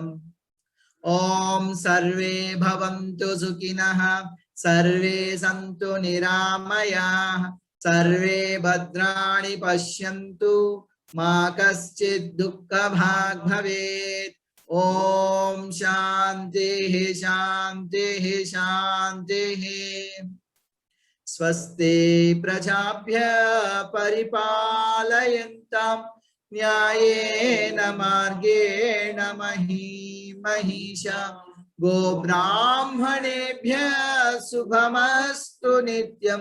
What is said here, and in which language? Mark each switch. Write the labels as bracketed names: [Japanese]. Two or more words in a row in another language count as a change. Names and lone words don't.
[Sanskrit] ఓం సర్వే భవంతు సుఖినః సర్వే సంతు నిరామయాః సర్వే భద్రాణి పశ్యంతు మా కశ్చిద్ దుఃఖభాగ్ భవేత్. ఓం శాంతిః శాంతిః శాంతిః. స్వస్తి ప్రజాభ్యః పరిపాలయంతాం న్యాయేన మార్గేణ మహీషా. గోబ్రాహ్మణేభ్యः శుభమస్తు నిత్యం.